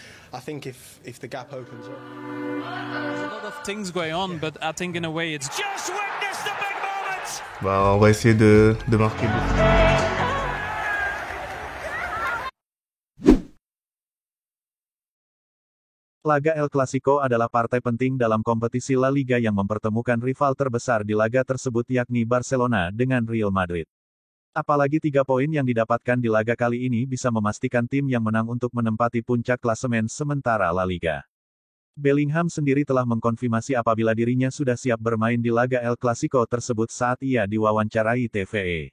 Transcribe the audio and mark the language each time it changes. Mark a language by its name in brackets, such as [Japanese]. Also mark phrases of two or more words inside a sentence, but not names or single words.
[English] I think if the gap opens up. There's a lot of things going on, but I think in a way it's just witness the big moment. [French] Bah, on va essayer de marquer beaucoup. [Indonesian] Laga El Clasico adalah partai penting dalam kompetisi La Liga yang mempertemukan rival terbesar di laga tersebut yakni Barcelona dengan Real Madrid. Apalagi 3 poin yang didapatkan di laga kali ini bisa memastikan tim yang menang untuk menempati puncak klasemen sementara La Liga. Bellingham sendiri telah mengkonfirmasi apabila dirinya sudah siap bermain di laga El Clasico tersebut saat ia diwawancarai TVE.